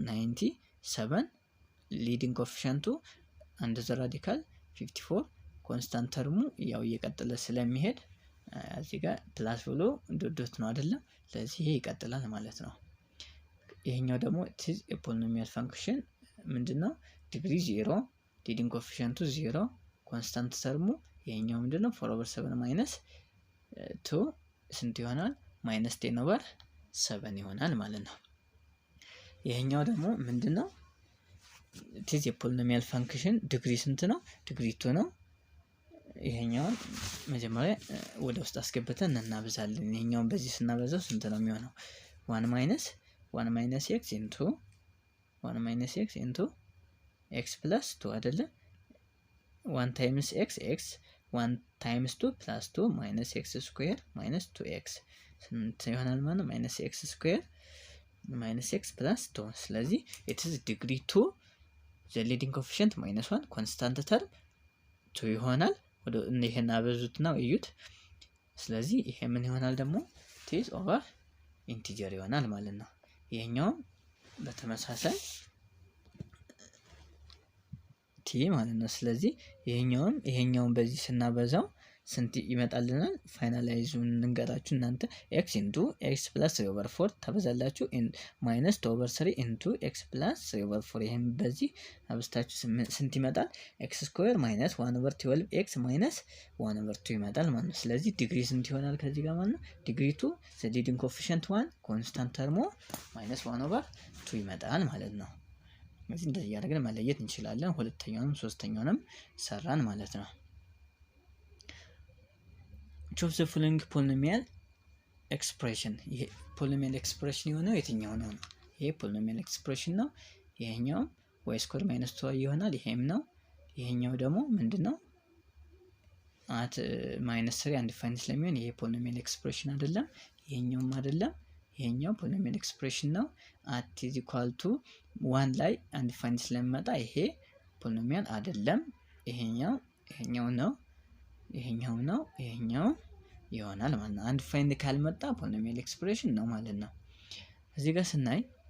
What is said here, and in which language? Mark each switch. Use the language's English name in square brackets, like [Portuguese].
[Amharic] 97 ሊዲንግ ኮኤፊሽንቱ አንድ ዘ ራዲካል 54 ኮንስታንት ተርሙ ያው እየቀጠለ ስለሚሄድ እዚህ ጋር ፕላስ ብሎ ዶት ነው አይደለም። ስለዚህ ይሄ ይቀጥላል ማለት ነው። ይሄኛው ደግሞ [English] it is a polynomial function [Amharic] ምንድነው? ዲግሪ 0 ሊዲንግ ኮኤፊሽንቱ 0 ኮንስታንት ተርሙ ይሄኛው ምንድነው? 4/7 -2 ስንት ይሆናል? -10/7 ይሆናል ማለት ነው። ይሄኛው ደግሞ ምንድነው? [English] it is a polynomial function [Amharic] ዲግሪ ስንት ነው? ዲግሪ 2 ነው። ይሄኛውን መጀመሪያ ወደ ውስጥ አስገብተን እናበዛለን። ይሄኛውን በዚህ ስናበዛው ስንት ነው የሚሆነው? [English] 1 minus x into 1 minus x into x plus 2 አይደለ? 1 times x 1 times 2 plus 2 minus x square minus 2x [Amharic] ስንት ይሆናል ማለት ነው? [English] minus x square minus x plus 2 [Amharic] ስለዚህ [English] it is degree 2 the leading coefficient -1 constant term 2 [Amharic] ይሆናል። ወደ ይሄን አበዙትና እዩት። ስለዚህ ይሄ ምን ይሆናል ደግሞ? [English] it is over [Amharic] ኢንቲጀር ይሆናል ማለት ነው። ይሄኛውም በተመሳሳይ ቲ ማለት ነው። ስለዚህ ይሄኛውን በዚህ ስናበዛው ስንት ይመጣልናል? ፋይናላይዙን እንገራችሁ እናንተ [English] x into x plus 3/4 [Amharic] ታበዛላችሁ [English] minus 2/3 into x plus 3/4 [Amharic] ይሄን በዚህ አብስታችሁ ስንት ይመጣል? [English] x square minus 1/12 x minus 1/2 [Amharic] ይመጣል ማለት ነው። ስለዚህ ዲግሪ ስንት ይሆናል ከዚህ ጋር ማለት ነው? ዲግሪ 2 [English] the leading coefficient 1 constant term minus 1/2 [Amharic] ይመጣል ማለት ነው። ስለዚህ እንደዚህ ያደርገን መለየት እንችላለን። ሁለተኛውንም ሶስተኛውንም ሰራን ማለት ነው። [English] choose the following polynomial expression [Amharic] ይሄ [English] polynomial expression [Amharic] የሆነው የትኛው ነው? ይሄ polynomial expression ነው። ይሄኛው y ስኩዌር ማይነስ 2 ይሆናል። ይሄም ነው። ይሄኛው ደግሞ ምንድነው? [English] at minus 3 undefined [Amharic] ስለሚሆን ይሄ polynomial expression አይደለም። ይሄኛውም አይደለም። ይሄኛው polynomial expression ነው። [English] at is equal to 1 [Amharic] ላይ undefined ስለሚመጣ ይሄ polynomial አይደለም። ይሄኛው ነው። ይሄኛው ነው። ይሄኛው ይሆናል ማለት ነው። undefined ካልመጣ polynomial expression ነው ማለት ነው። እዚህ ጋር ስናይ